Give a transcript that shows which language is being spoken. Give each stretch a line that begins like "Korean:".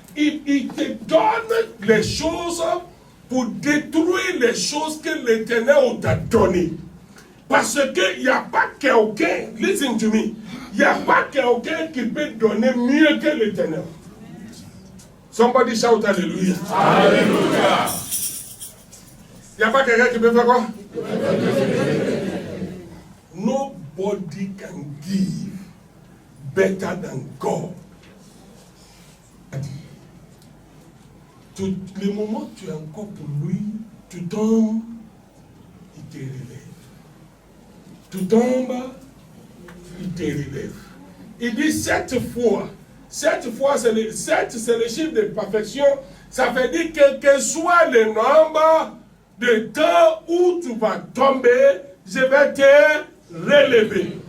French: Il te donne les choses pour détruire les choses que l'Éternel t'a données. Parce qu'il n'y a pas quelqu'un,
English: listen to me,
French: il n'y a pas quelqu'un qui peut donner mieux que l'Éternel.
English: Somebody shout hallelujah.
French: Alléluia. Il n'y a pas quelqu'un qui peut faire quoi?
English: Nobody can give better than God.
French: Tous les moments où tu es encore pour lui, tu tombes, il te relève. Tu tombes, il te relève. Il dit 7 fois. 7 fois, c'est le chiffre de perfection. Ça veut dire que quel que soit le nombre de temps où tu vas tomber, je vais te relever.